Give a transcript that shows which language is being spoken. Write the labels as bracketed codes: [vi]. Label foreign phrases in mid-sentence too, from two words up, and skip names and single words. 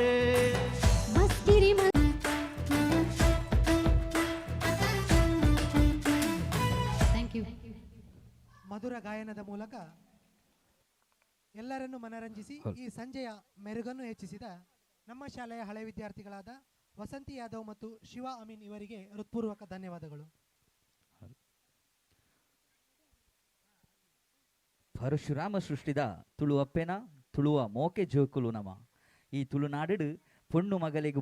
[kn] ಮಸ್ತಿರಿ [en] thank you. [kn] ಮಧುರ ಗಾಯನದ ಮೂಲಕ ಎಲ್ಲರನ್ನು ಮನರಂಜಿಸಿ ಈ ಸಂಜೆಯ ಮೆರುಗನ್ನು ಹೆಚ್ಚಿಸಿದ ನಮ್ಮ ಶಾಲೆಯ ಹಳೆ ವಿದ್ಯಾರ್ಥಿಗಳಾದ ವಸಂತಿ ಯಾದವ್ ಮತ್ತು ಶಿವ ಅಮೀನ್ ಇವರಿಗೆ ಹೃತ್ಪೂರ್ವಕ ಧನ್ಯವಾದಗಳು. [tcy] ಪರಶುರಾಮ ಸೃಷ್ಟಿದ ತುಳುವಪ್ಪೆನ ತುಳುವ ಮೋಕೆ ಜೋಕುಲು ನಮ ಈ ತುಳುನಾಡು ಪೊಣ್ಣು ಮಗಲಿಗೆ